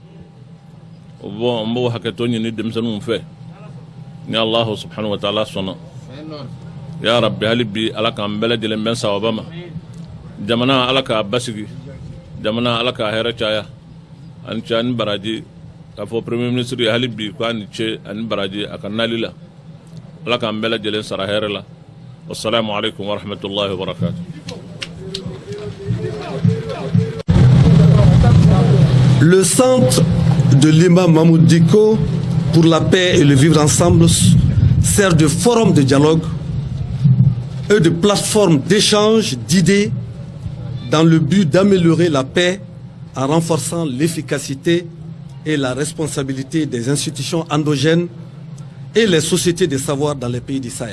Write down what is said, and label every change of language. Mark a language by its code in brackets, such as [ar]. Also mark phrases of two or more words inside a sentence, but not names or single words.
[bm] an b'o hakɛto ɲini denmisɛnninw fɛ ni [ar] الله سبحانه وتعالى [bm] sɔnna [ar] يا ربي [bm] hali bi ala k'an bɛɛ lajɛlen bɛn sababa ma jamana ala k'a basigi jamana ala k'a hɛrɛ caya ani caya ni baraji k'a fɔ [fr] premier ministre [bm] hali bi k'a ni ce ani baraji a ka nali la ala k'an bɛɛ lajɛlen sara hɛrɛ la [ar] والسلام عليكم ورحمة الله وبركاته. [fr] Le centre de l'imam Mahmoud Dicko pour la paix et le vivre ensemble sert de forum de dialogue et de plateforme d'échange d'idées dans le but d'améliorer la paix en renforçant l'efficacité et la responsabilité des institutions endogènes et les sociétés de savoir dans les pays du Sahel.